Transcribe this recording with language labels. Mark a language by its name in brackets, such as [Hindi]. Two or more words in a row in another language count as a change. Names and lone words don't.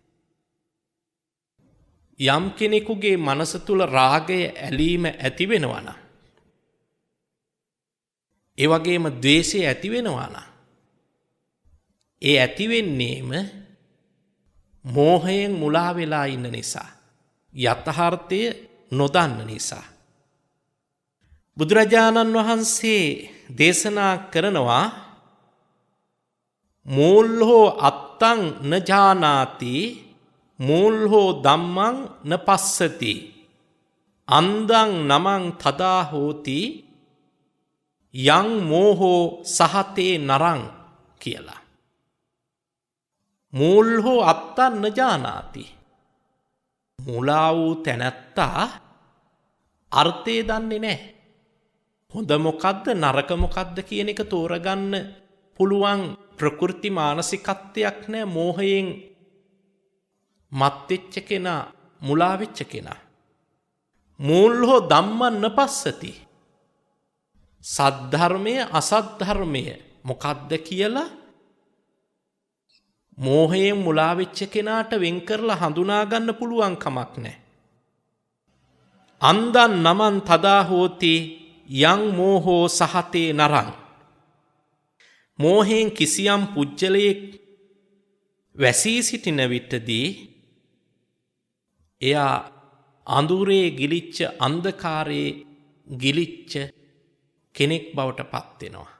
[Sinhala] යම් කෙනෙකුගේ මනස තුල රාගය ඇලීම ඇති වෙනවා නම් ඒ වගේම ද්වේෂය ඇති වෙනවා නම් ඒ ඇති වෙන්නේම මෝහයෙන් මුලා වෙලා ඉන්න නිසා යථාර්ථය නොදන්න නිසා. බුදුරජාණන් වහන්සේ දේශනා කරනවා [Pali] මූල්හෝ අත්තං න ජානාති මූල්හෝ ධම්මං න පස්සති අන්දං නමං තදා හෝති යං මෝහෝ සහතේ නරං කියලා. මූල්හෝ අත්තං න ජානාති [Sinhala] මුලා වූ තැනැත්තා අර්ථය දන්නේ නැහැ. හොඳ මොකද්ද නරක මොකද්ද කියන එක තෝරගන්න පුළුවන් ප්‍රකෘති මානසිකත්වයක් නැහැ මෝහයෙන් මත් වෙච්ච කෙනා මුලා වෙච්ච කෙනා. [Pali] මූල්හෝ ධම්මං න පස්සති [Sinhala] සද්ධර්මය අසද්ධර්මය මොකද්ද කියලා මෝහයෙන් මුලා වෙච්ච කෙනාට වෙන් කරලා හඳුනා ගන්න පුළුවන් කමක් නැහැ. [Pali] අන්දං නමං තදා හෝති යං මෝහෝ සහතේ නරං. [Sinhala] මෝහයෙන් කිසියම් පුජ්‍යලයක් වැසී සිටින විටදී එයා අඳුරේ ගිලිච්ච අන්ධකාරයේ ගිලිච්ච කෙනෙක් බවට පත් වෙනවා.